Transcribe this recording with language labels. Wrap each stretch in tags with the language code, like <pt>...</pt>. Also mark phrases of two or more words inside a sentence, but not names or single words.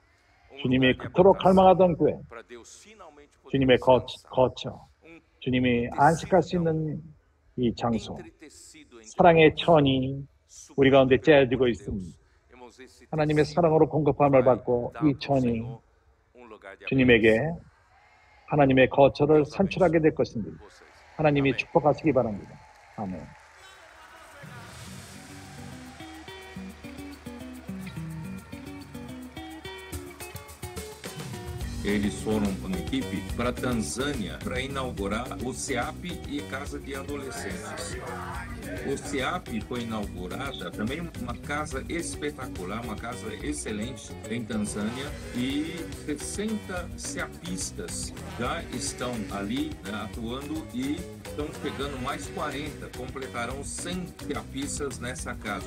<ko>주님이 그토록 갈망하던 교회, 주님의 거처, 주님이 안식할 수 있는 이 장소, 사랑의 천이 우리 가운데 짜여지고 있습니다. 하나님의 사랑으로 공급함을 받고 이 천이 주님에게 하나님의 거처를 산출하게 될 것입니다. 하나님이 축복하시기 바랍니다. 아멘.</ko> <pt>Eles foram com uma equipe para a Tanzânia para inaugurar o CEAP e Casa de Adolescentes. O CEAP foi inaugurada também uma casa espetacular, uma casa excelente em Tanzânia e 60 CEAPistas já estão ali, né, atuando e estão pegando mais 40, completarão 100 CEAPistas nessa casa.</pt>